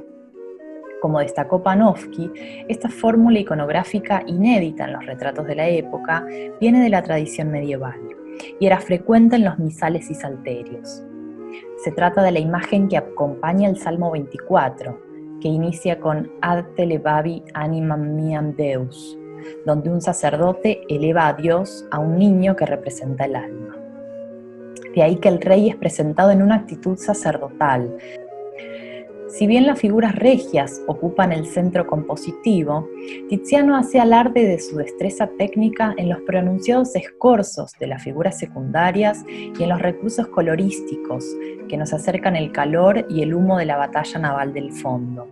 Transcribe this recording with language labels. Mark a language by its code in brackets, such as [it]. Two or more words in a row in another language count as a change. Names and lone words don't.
[es] Como destacó Panofsky, esta fórmula iconográfica inédita en los retratos de la época viene de la tradición medieval y era frecuente en los misales y salterios. Se trata de la imagen que acompaña el Salmo 24, que inicia con [la] Ad te levavi animam meam Deus, [es] donde un sacerdote eleva a Dios a un niño que representa el alma. De ahí que el rey es presentado en una actitud sacerdotal, Si bien las figuras regias ocupan el centro compositivo, Tiziano hace alarde de su destreza técnica en los pronunciados escorzos de las figuras secundarias y en los recursos colorísticos que nos acercan el calor y el humo de la batalla naval del fondo.